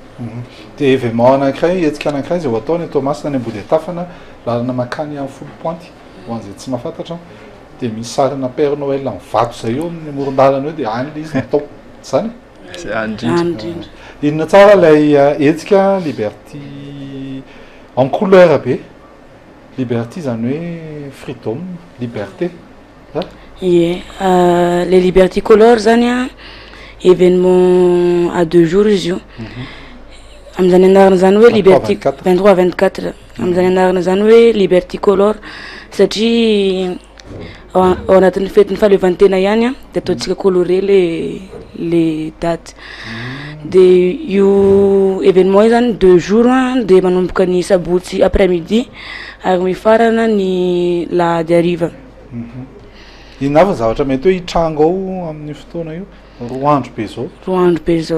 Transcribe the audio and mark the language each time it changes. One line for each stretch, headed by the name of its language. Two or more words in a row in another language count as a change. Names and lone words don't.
Malagasy: dia événement anankiray hetsika anankiray zay ho ataony Thomas any Ambody Tafana lalana makany amin'ny folo pointy ho an'izay tsy mahafantatra dia misy sarina Père Noël amin'ny vato zay eo amin'ny moron-dalana eo dia any le izy natao zany zay andrindra inona tsara ilay hetsika liberty en couleur be liberty zany hoe freedom liberté ie les liberty color zany
French: événement à 2 jours
Malagasy: izy io amizany anarana zany hoe liberty 23-24 amizany anarana zany hoe liberty color satria ao anatin'ny fety ny fahaleovantena ihany dia ataontsika coloré
French: les dates
Malagasy: dia io événement io zany
French: 2 jours
Malagasy: dia manomboka ny sabotsy
French: après midi
Malagasy: ary mifarana ny lahady hariva ina avy zavatra mety hoe hitrango ao amin'ny fotoana io 2 andro be zao 2 andro be zao